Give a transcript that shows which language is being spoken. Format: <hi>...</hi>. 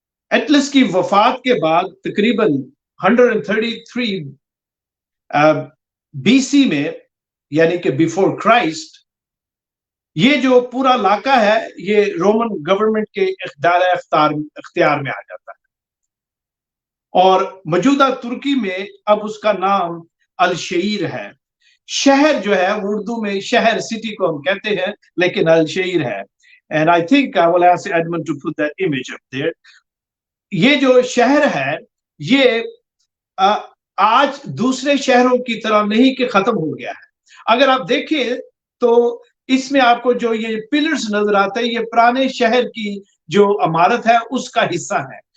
<ur>Atlas کی وفات کے بعد تقریباً 133 بی سی میں یعنی کہ</ur> <en>before Christ</en> <ur>یہ جو پورا علاقہ ہے یہ رومن گورنمنٹ کے اختیار میں آ جاتا ہے اور موجودہ ترکی میں اب اس کا نام الشعیر ہے. شہر جو ہے اردو میں شہر سٹی کو ہم کہتے ہیں لیکن الشعیر ہے.</ur> <en>And I think I will ask Edmund to put that image up there.</en> <ur>یہ جو شہر ہے یہ آج دوسرے شہروں کی طرح نہیں کہ ختم ہو گیا ہے. اگر آپ دیکھیں تو اس میں آپ کو جو یہ پلرز نظر آتے ہیں یہ پرانے شہر کی جو عمارت ہے اس کا حصہ ہے.</ur>